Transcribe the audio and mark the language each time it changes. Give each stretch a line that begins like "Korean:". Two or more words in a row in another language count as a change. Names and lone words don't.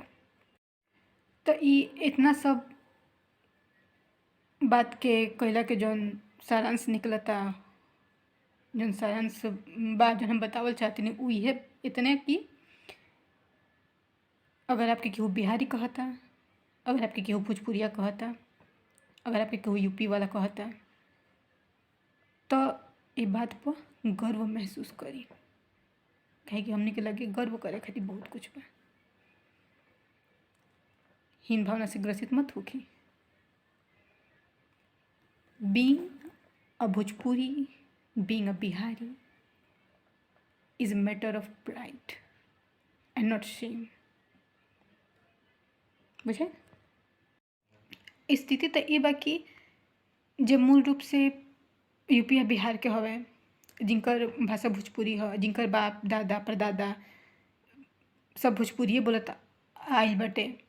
Bhojpuri: तो इतना सब बात के कहला के जौन सारांश निकलता, जौन सारांश बा जौन हम बतावल चाहते नहीं, वो ये इतने कि अगर आपके केहू बिहारी कहता, अगर आपके केहू भोजपुरिया कहता, अगर आपके केहू यूपी वाला कहता, तो ये बात पर गर्व महसूस करी, कहे कि हमने के लगे गर्व करे खातिर बहुत कुछ बा। हीन भावना से ग्रसित मत होखी।
English: Being a Bhojpuri, being a Bihari is a matter of pride and not shame.
Bhojpuri: बुझे? स्थिति तो ये बा कि जे मूल रूप से यूपी या बिहार के हवे, जिनकर भाषा भोजपुरी ह, जिनकर बाप दादा परदादा सब भोजपुरिये बोलत आइल बाटे,